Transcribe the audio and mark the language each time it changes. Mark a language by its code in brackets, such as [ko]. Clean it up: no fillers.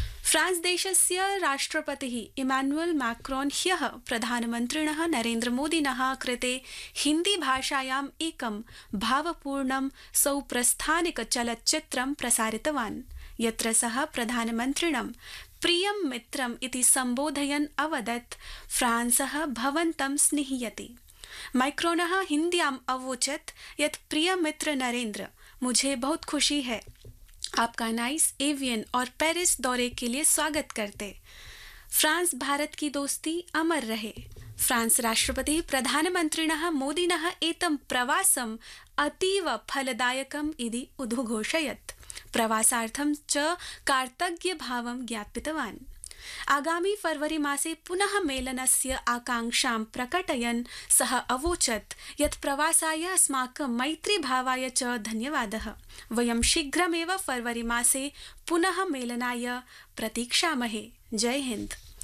[sa] France देशस्य राष्ट्रपतिः Emmanuel Macron ह्यः प्रधानमन्त्रिणः नरेन्द्रमोदिनः कृते हिन्दीभाषायाम् एकं भावपूर्णं सौप्रस्थानिक चलच्चित्रं प्रसारितवान्, यत्र सः प्रधानमन्त्रिणं प्रियं मित्रम् इति सम्बोधयन् अवदत् फ्रांसः भवन्तं स्निह्यति। मैक्रोनः हिन्द्याम् अवोचत् यत् [hi] प्रिय मित्र नरेन्द्र, मुझे बहुत खुशी है आपका नाइस एवियन और पेरिस दौरे के लिए स्वागत करते। फ्रांस भारत की दोस्ती अमर रहे। [sa] फ्रांस राष्ट्रपति प्रधानमन्त्रिणः मोदिनः एतं प्रवासं अतीव फलदायकम् इति उद्घोषयत्, प्रवासार्थं च कार्तज्ञभावं ज्ञापितवान्। आगामी फरवरी मासे पुनः मेलनस्य आकांक्षां प्रकटयन् सः अवोचत् यत् प्रवासाय अस्माकं मैत्रीभावाय च धन्यवादः, वयं शीघ्रमेव फरवरी मासे पुनः मेलनाय प्रतीक्षामहे। जय हिन्द।